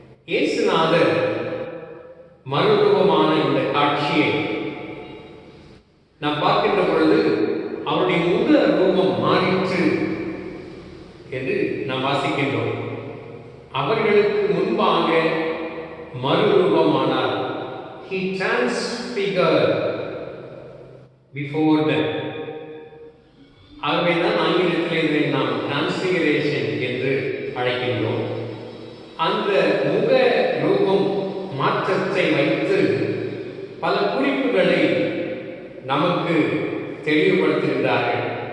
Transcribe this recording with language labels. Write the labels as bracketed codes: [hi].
[ta] இயேசுநாதர் மறுரூபமான இந்த காட்சியை நாம் பார்க்கின்ற பொழுது அவருடைய முக ரூபம் மாறிற்று என்று நாம் வாசிக்கின்றோம். அவர்களுக்கு முன்பாக மறுரூபமானார். [en] He transfigured before them. [ta] ஆகவேதான் ஆங்கிலத்திலே இதை நாம் டிரான்ஸ்பிகரேஷன் என்று அழைக்கின்றோம். அந்த முக ரூபம் மாற்றத்தை வைத்து பல குறிப்புகளை நமக்கு தெளிவுபடுத்துகின்றார்கள்.